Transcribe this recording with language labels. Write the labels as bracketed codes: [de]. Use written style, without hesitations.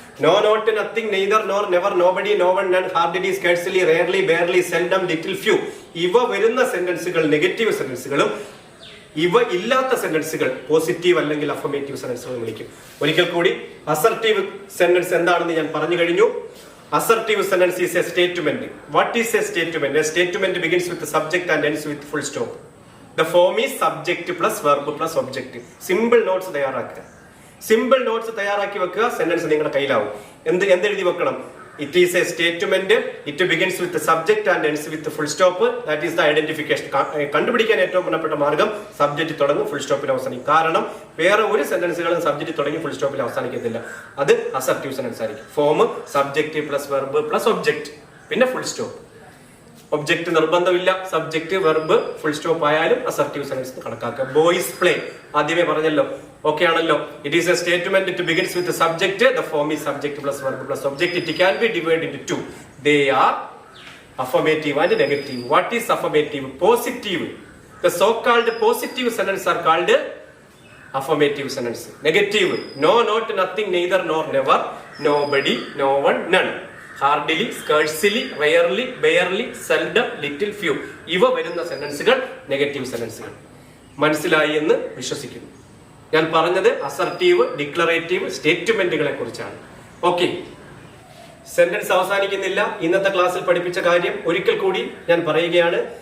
[en] No, not, nothing, neither, nor, never, nobody, no one, none, hardly, scarcely, rarely, barely, seldom, little, few. [ml] ഇവ വരുന്ന സെന്റൻസുകൾ negative സെന്റൻസുകളും ഇവ ഇല്ലാത്ത സെന്റൻസുകൾ positive അല്ലെങ്കിൽ affirmative സെന്റൻസുകൾ വിളിക്കും. ഒരിക്കൽ കൂടി, അസർട്ടീവ് സെന്റൻസ് എന്താണെന്ന് ഞാൻ പറഞ്ഞു കഴിഞ്ഞു. [en] Assertive sentence is a statement. What is a statement? A statement begins with the subject and ends with full stop. The form is subject plus verb plus object. Simple notes [ml] തയ്യാറാക്കുക. [en] Simple notes [ml] തയ്യാറാക്കി വെക്കുക. Sentence നിങ്ങളുടെ കയ്യിലാവും. എന്തെഴുതി വെക്കണം? [en] It is a statement. It begins with the subject and ends with the full stop. That is the identification. [ml] കണ്ടുപിടിക്കാൻ ഏറ്റവും പ്രധാനപ്പെട്ട മാർഗം subject തുടങ്ങും ഫുൾ സ്റ്റോപ്പിൽ അവസാനിക്കും. കാരണം വേറെ ഒരു സെന്റൻസുകളും സബ്ജക്റ്റ് തുടങ്ങി ഫുൾ സ്റ്റോപ്പിൽ അവസാനിക്കത്തില്ല. അത് അസർട്ടീവ് സെന്റൻസ് ആയിരിക്കും. Form subject plus verb plus object പിന്നെ ഫുൾ സ്റ്റോപ്പ്. ഒബ്ജക്റ്റ് നിർബന്ധമില്ല. സബ്ജക്റ്റ് വെർബ് ഫുൾ സ്റ്റോപ്പ് ആയാലും അസർട്ടീവ് സെന്റൻസ് കണക്കാക്കുക. ബോയ്സ് പ്ലേ ആദ്യമേ പറഞ്ഞല്ലോ. ഓക്കെ ആണല്ലോ. [en] It is a statement. It begins with subject. The form is subject plus verb plus object. It can be divide into two. They are affirmative and negative. What is affirmative? Positive. The so-called positive sentence are called affirmative sentence. Negative. No, not, nothing, neither, nor, never, nobody, no one, none. Hardly, scarcely, rarely, barely, seldom, little, few. [ml] ഇവ വരുന്ന സെന്റൻസുകൾ negative സെന്റൻസുകൾ. മനസ്സിലായി എന്ന് വിശ്വസിക്കുന്നു. ഞാൻ പറഞ്ഞത് assertive, declarative സ്റ്റേറ്റ്മെന്റുകളെ കുറിച്ചാണ്. Okay, sentence അവസാനിക്കുന്നില്ല. ഇന്നത്തെ ക്ലാസ്സിൽ പഠിപ്പിച്ച കാര്യം ഒരിക്കൽ കൂടി ഞാൻ പറയുകയാണ്.